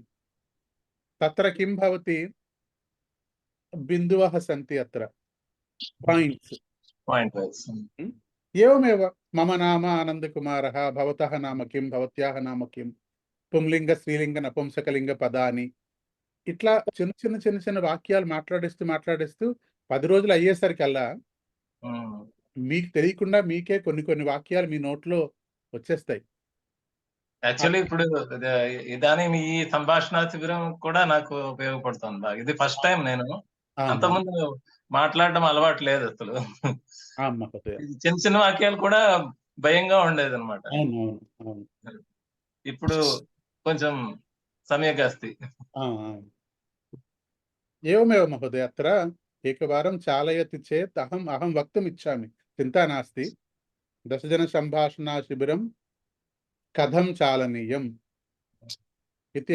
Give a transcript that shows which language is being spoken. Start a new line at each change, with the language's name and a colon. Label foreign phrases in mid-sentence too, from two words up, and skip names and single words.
Sanskrit: तत्र किं भवति, बिन्दवः सन्ति, अत्र पायिण्ट्स्। एवमेव मम नाम आनन्दकुमारः, भवतः नाम किं, भवत्याः नाम किं, पुंलिंग स्त्रीलिंग नपुंसकलिंग
Telugu: పదాన్ని ఇట్లా చిన్న వాక్యాలు మాట్లాడిస్తూ 10 రోజులు అయ్యేసరికల్లా మీకు తెలియకుండా మీకే కొన్ని వాక్యాలు మీ నోట్లో వచ్చేస్తాయి. యాక్చువల్లీ ఇప్పుడు ఇదానీ ఈ సంభాషణ శిబిరం కూడా నాకు ఉపయోగపడుతుంది బాగా. ఇది
English: first time
Telugu: నేను, అంతకుముందు మాట్లాడడం అలవాటు లేదు అసలు. చిన్న వాక్యాలు కూడా భయంగా ఉండేది అనమాట. ఇప్పుడు కొంచెం
Sanskrit: सम्यक् अस्ति। एवमेव महोदय, अत्र एकवारं चालयति चेत् अहं वक्तुम् इच्छामि, चिन्ता नास्ति। 10 सम्भाषणा शिबिरं कथं चालनीयम् इति